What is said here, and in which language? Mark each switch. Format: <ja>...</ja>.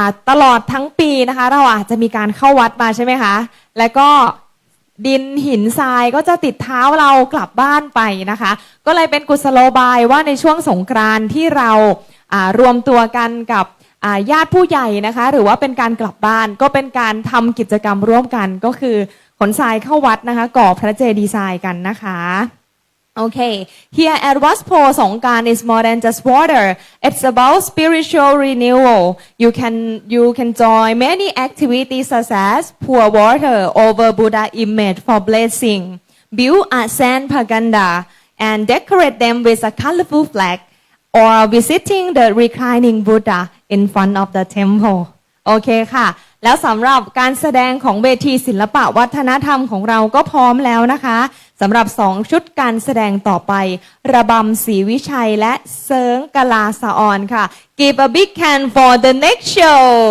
<th>ตลอดทั้งปีนะคะเราอาจจะมีการเข้าวัดมาใช่ไหมคะแล้วก็ดินหินทรายก็จะติดเท้าเรากลับบ้านไปนะคะก็เลยเป็นกุศโลบายว่าในช่วงสงกรานต์ที่เรารวมตัวกันกับญาติผู้ใหญ่นะคะหรือว่าเป็นการกลับบ้านก็เป็นการทำกิจกรรมร่วมกันก็คือขนทรายเข้าวัดนะคะก่อพระเจดีย์ทรายกันนะคะ</th> <en>Okay, here at Waspo Songkran is more than just water. It's about spiritual renewal. You can join many activities such as pour water over Buddha image for blessing, build a sand paganda, and decorate them with a colorful flag, or visiting the reclining Buddha in front of the temple.</en> <th>โอเคค่ะแล้วสำหรับการแสดงของเวทีศิลปะวัฒนธรรมของเราก็พร้อมแล้วนะคะสำหรับ2ชุดการแสดงต่อไประบำศรีวิชัยและเสิร์งกลาสะออนค่ะ</th> <en>Give a big hand for the next show</en>